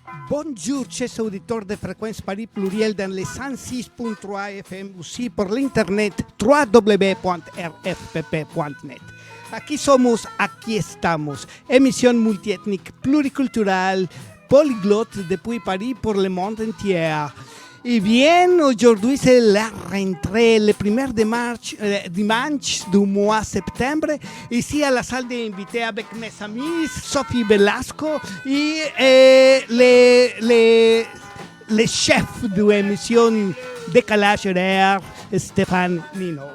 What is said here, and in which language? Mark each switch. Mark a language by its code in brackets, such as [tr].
[fr] Bonjour, chers auditeurs de Fréquence Paris Pluriel dans les 106.3 FM, aussi por l'internet www.rfpp.net. [es] Aquí somos, aquí estamos. [fr] Emisión multiétnique, pluriculturelle, polyglotte depuis Paris pour le monde entier. Et bien, aujourd'hui, c'est la rentrée, le premier dimanche du mois de septembre, ici à la salle d'invités avec mes amis, Sophie Velasco et le chef de l'émission Décalage horaire, Stéphane Nino.